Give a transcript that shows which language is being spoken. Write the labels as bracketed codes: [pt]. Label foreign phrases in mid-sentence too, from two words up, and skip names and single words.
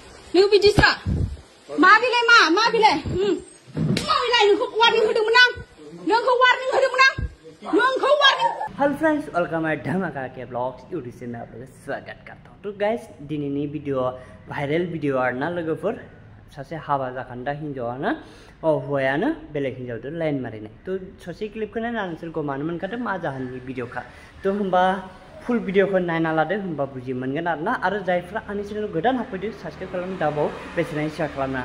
[brx] नों बिदिसो मा बिलाय मा बिलाय मा बिलाय नोंखौ वार्निं होदोंमोन आं नोंखौ वार्निं होदोंमोन आं नोंखौ वार्निं। [en] Hello friends, welcome my Dhamaka [hi] के ब्लॉग्स यूट्यूब से मैं आप लोगों का स्वागत करता हूँ। [brx] तो गाइस दिनैनि वीडियो [en] viral video [brx] आरोना लोगोफोर सासे हाबा जाखान्दा हिन्जावानो हौवायानो बेलेग हिन्जावजों लाइन मारिनाय। तो ससे क्लिपखौ नायना नोंसोरखौ मानो मोनखादों मा जाहोननि भिडिअखा। तो होमबा फुल भिडिअखौ नायना लादो होमबा बुजि मोनगोन आरोना। आरो जायफ्रा आंनि चेनेल गोदान हाबफैदो साबस्क्राइब खालाम दाबाव बेसेनाय शेयार खालामना।